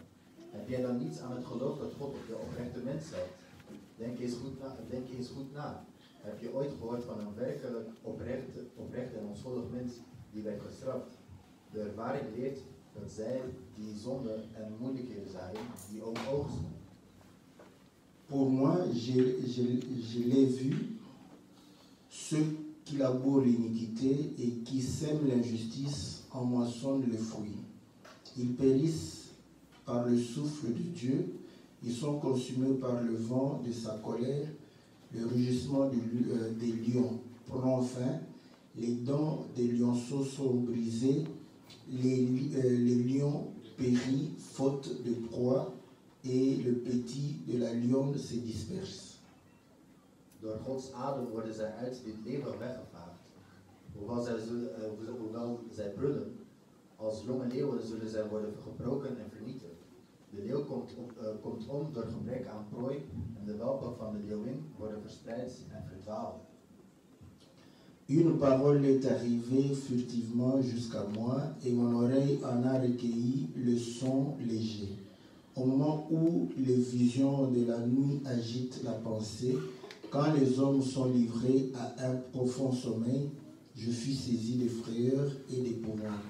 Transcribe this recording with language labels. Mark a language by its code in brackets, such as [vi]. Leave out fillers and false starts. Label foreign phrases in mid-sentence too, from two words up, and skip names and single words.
[nl] Heb jij dan niets aan het geloof dat God op de oprechte mens zet? Denk eens goed na. Heb je ooit gehoord van een werkelijk oprecht en onschuldig mens die werd gestraft? De ervaring leert dat zij die zonde en moeilijkheden zagen, die ook oogsten. [fr] Pour moi, je l'ai vu, ceux qui labourent l'iniquité et qui sèment l'injustice en moissonnent les fruits. Ils périssent par le souffle de Dieu, ils sont consumés par le vent de sa colère, le rugissement des lions prend fin, les dents des lionceaux sont brisées, les lions périssent faute de proie et le petit de la lionne se disperse. [nl] Door Gods adem worden zij uit dit leven weggevaagd. Hoewel zij brullen, als jonge leeuwen zullen zij worden gebroken en vernietigd. De leeuw komt om door gebrek aan prooi en de welpen van de leeuwin worden verspreid en verdwaald. [fr] Une parole est arrivée furtivement jusqu'à moi et mon oreille en a recueilli le son léger. Au moment où les visions de la nuit agitent la pensée, quand les hommes sont livrés à un profond sommeil, je fus saisi de frayeur et d'épouvante.